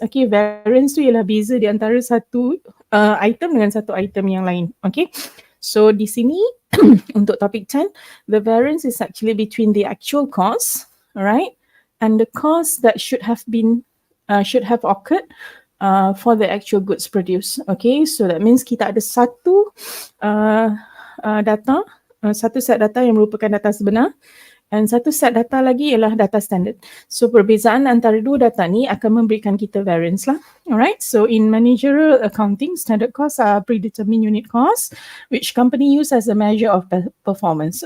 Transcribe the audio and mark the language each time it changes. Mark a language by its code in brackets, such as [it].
[ms] Okay, variance tu ialah beza di antara satu item dengan satu item yang lain. [en] Okay, so [ms] di sini untuk topik 10, [en] the variance is actually between the actual cost, alright, and the cost that should have occurred for the actual goods produced. Okay, so that means [ms] kita ada satu data, satu set data yang merupakan data sebenar, And satu set data lagi ialah data standard. So perbezaan antara dua data ni akan memberikan kita variance lah. [en] Alright, so in managerial accounting, standard costs are predetermined unit costs which company use as a measure of performance.